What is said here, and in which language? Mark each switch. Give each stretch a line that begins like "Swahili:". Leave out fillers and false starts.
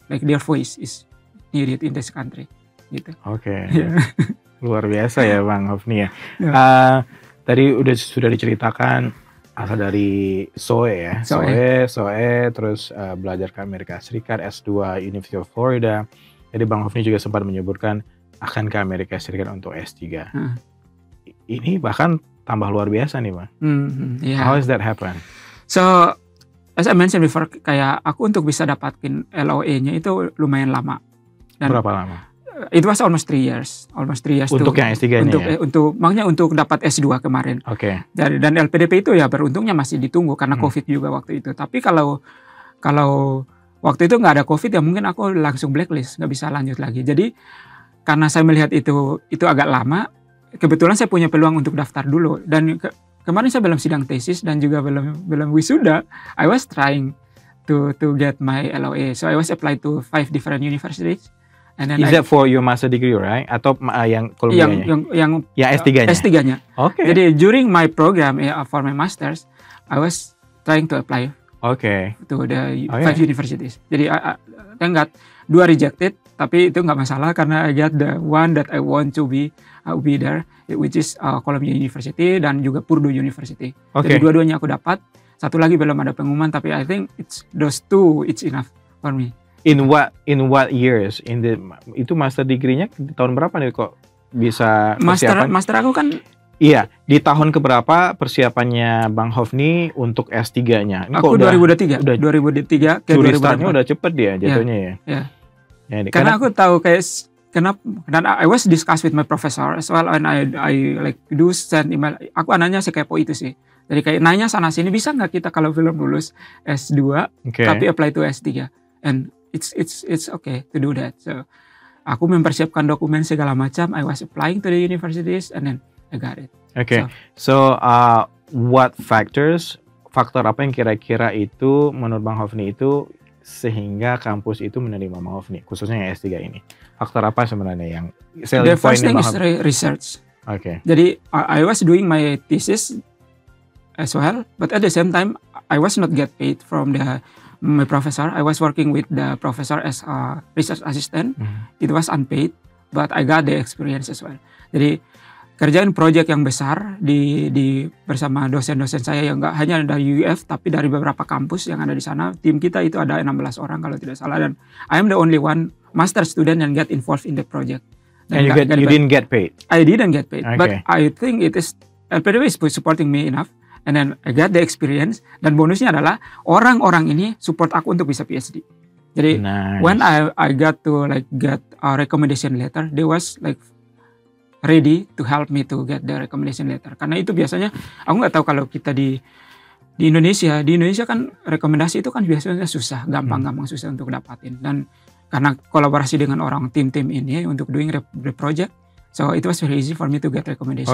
English: Like their voice is needed in this country.
Indonesian: Gitu. Oke. Yeah. Luar biasa ya Bang Hofni ya. Tadi sudah diceritakan asal dari SOE ya. SOE terus belajar ke Amerika Serikat, S2 University of Florida. Jadi Bang Hofni juga sempat menyebutkan akan ke Amerika Serikat untuk S3. Ini bahkan tambah luar biasa nih Bang.
English: Yeah. How does that happen? So, as I mentioned before,
Indonesian: kayak aku untuk bisa dapatin LOE-nya itu lumayan lama. Dan berapa lama?
English: It was almost 3 years.
Indonesian: Untuk yang S3-nya makanya untuk dapat S2 kemarin. Oke. Dan LPDP itu ya beruntungnya masih ditunggu karena COVID juga waktu itu. Tapi kalau waktu itu nggak ada COVID ya mungkin aku langsung blacklist, nggak bisa lanjut lagi. Jadi karena saya melihat itu agak lama, kebetulan saya punya peluang untuk daftar dulu. Dan kemarin saya belum sidang tesis dan juga belum wisuda.
English: I was trying to get my LOA. So I was applied to 5 different universities. And then is that for your master degree, right?
Indonesian: Atau yang Kolumbianya? Yang S3-nya? S3-nya. Oke.
English: Jadi during my program for my masters, I was trying to apply to the 5 universities. Jadi I got 2 rejected,
Indonesian: tapi itu nggak masalah karena
English: I got the one that I want to be there, which is Columbia University
Indonesian: dan juga
English: Purdue University.
Indonesian: Jadi dua-duanya aku dapat. Satu lagi belum ada pengumuman, tapi
English: I think those 2 it's enough for me. In what years?
Indonesian: Itu master degree-nya di tahun berapa nih kok bisa persiapan? Master aku kan iya, di tahun keberapa persiapannya Bang Hofni untuk S3-nya? Aku 2003 ke 2004. Startnya udah cepet dia jatuhnya ya.
English: Yeah.
Indonesian: Karena aku tahu kayak kenapa, dan
English: I was discuss with my professor as well, and I like do send email.
Indonesian: Aku anaknya sekepo itu sih. Jadi kayak nanya sana sini, bisa nggak kita kalau belum lulus S2 tapi
English: apply to S3, and it's okay to do that.
Indonesian: So aku mempersiapkan dokumen segala macam.
English: I was applying to the universities and then I got it.
Indonesian: So what faktor apa yang kira-kira itu menurut Bang Hofni itu sehingga kampus itu menerima Bang Hofni, khususnya yang S3 ini? Faktor apa sebenarnya yang
English: the first thing is research. Jadi I was doing my thesis as well, but at the same time I was not get paid from my professor. I was working with the professor as a research assistant. It was unpaid, but I got the experience as well.
Indonesian: Jadi kerjain project yang besar di bersama dosen-dosen saya yang nggak hanya dari UF tapi dari beberapa kampus yang ada di sana. Tim kita itu ada 16 orang kalau tidak salah, dan
English: I am the only one master student yang get involved in the project. And you didn't get paid? I didn't get paid, but I think it is LPDP is supporting me enough. And then I got the experience,
Indonesian: dan bonusnya adalah orang-orang ini support aku untuk bisa PhD.
English: Jadi when I got to like get a recommendation letter, they was like ready to help me to get the recommendation letter.
Indonesian: Karena itu biasanya aku nggak tahu kalau kita di Indonesia kan rekomendasi itu kan biasanya susah, gampang susah untuk dapatin. Dan karena kolaborasi dengan orang tim-tim ini untuk
English: doing the project, So it was very easy for me to get recommendation.